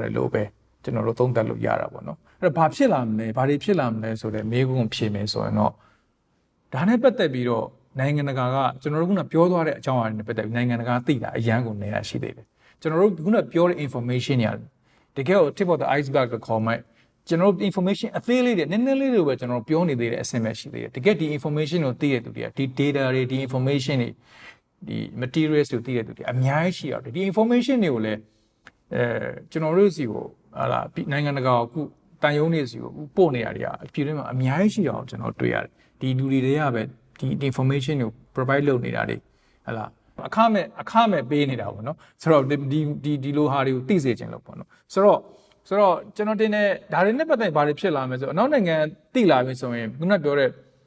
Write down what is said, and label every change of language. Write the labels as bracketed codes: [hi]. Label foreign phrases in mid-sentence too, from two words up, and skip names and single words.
[my] တယ်လို့ပဲကျွန်တော်တို့သုံးသပ်လို့ရတာပေါ့နော်အဲ့တော့ဘာဖြစ်လာမလဲဘာတွေဖြစ်လာမလဲဆိုတဲ့မေးခွန်းဖြေမယ်ဆိုရင်တော့ဒါနဲ့ပတ်သက်ပြီးတော့နိုင်ငံတကာကကျွန်တော်တို့ကပြောသွားတဲ့အကြောင်းအရာတွေနဲ့ပတ်သက်ပြီးနိုင်ငံတကာသိ တာအရန်ကိုနေရရှိသေးတယ်ကျွန်တော်တို့ကပြောတဲ့ information တွေတကယ်ကို [en] tip of the iceberg [my] ကိုခေါ်မှကျွန်တော်တို့ information အသေးလေးတွေနည်းနည်းလေးတွေပဲကျွန်တော်ပြောနေ သေးတဲ့အဆင့်ပဲရှိသေးတယ်တကယ်ဒီ information ကိုသိရတဲ့သူတွေကဒီ data တွေဒီ information တွေဒီ materials တွေသိရတဲ့သူတွေအများကြီးရှိရတယ်ဒီ information တွေကိုလည်းကျွန်တော်တို့စီကိုဟာလာနိုင်ငံတကာကိုတန်ယုံနေစီကိုပို့နေရတဲ့အပြည်တွင်းမှာအများကြီးရှိအောင်ကျွန်တော်တွေ့ရတယ်ဒီလူတွေကပဲဒီ information ကို provide လုပ်နေတာတွေဟာလာအခမဲ့ပေးနေတာပေါ့နော်ဆိုတော့ဒီလိုဟာတွေကိုသိစေချင်လို့ပေါ့နော်ဆိုတော့ကျွန်တော်တင်တဲ့ဒါတွေနဲ့ပတ်သက်ဘာတွေဖြစ်လာမလဲဆိုတော့အနောက်နိုင်ငံသိလာပြီဆိုရင်ခုနပြောတဲ့